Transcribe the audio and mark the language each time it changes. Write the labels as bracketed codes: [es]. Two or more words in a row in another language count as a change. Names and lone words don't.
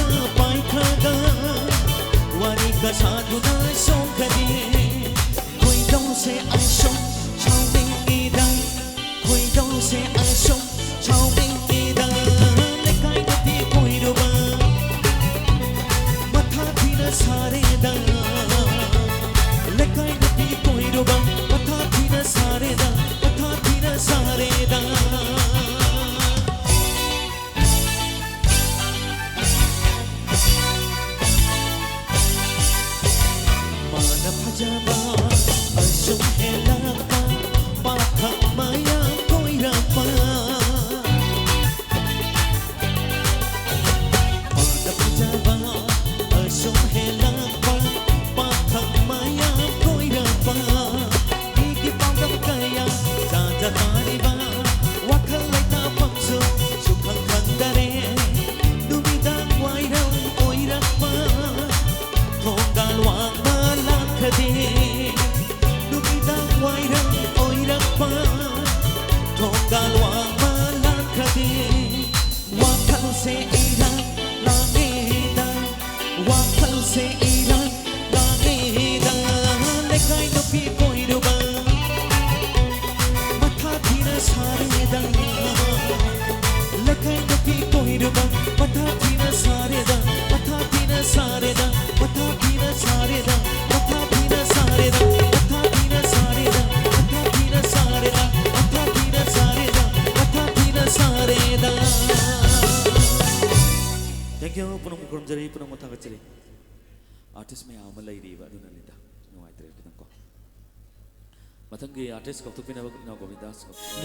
[mni] paikhaga wari ka saduna songkadi koi dong se aishong chao ming idang koi dong se aishong chao ming idang lekai na pi koi roba matha thina sare da lekai na pi koi roba matha thina sare da matha thina sare da Jaba asum helapa pathak maya koirapa Padap jaba asum helapa pathak maya koirapa Igi pangam kaya jaja tariba wakal laita pangsu sukhang khandare dumidang wairang oirapa thongal wang Dumidang wairang oirapa Tonggal wang malakadi Wakal se irang langidang Wakal se irang langidang Lekai no pi koiruba Matha thina saredang Lekai no pi koiruba Matha thina saredang Matha thina saredang Matha thina saredang [en] Thank you [mni] punong mukurumjari punong mutangachari artist may ama layri ba aduna nida nuai tere kitang ko matangi artist ko tupina ba na govindas ko